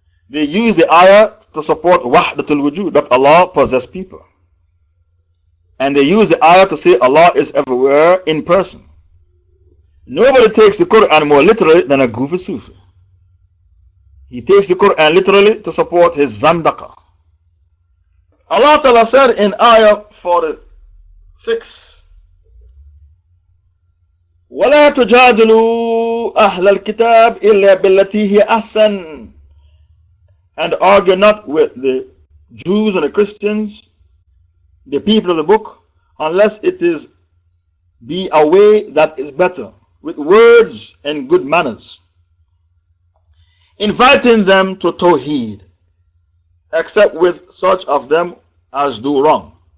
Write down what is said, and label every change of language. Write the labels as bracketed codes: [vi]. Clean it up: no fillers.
[en] They use the ayah to support Wahdatul wujud, that Allah possesses people. And they use the ayah to say Allah is everywhere in person. Nobody takes the Quran more literally than a goofy Sufi. He takes the Quran literally to support his Zandaka. Allah Ta'ala said in ayah 46, [ar] وَلَا تُجَادِلُوا أَهْلَ الْكِتَابِ إِلَّا بِالَّتِي هِيَ أَحْسَنُ. [en] And argue not with the Jews and the Christians, the people of the book, unless it is be a way that is better, with words and good manners, inviting them to Tawheed, except with such of them as do wrong.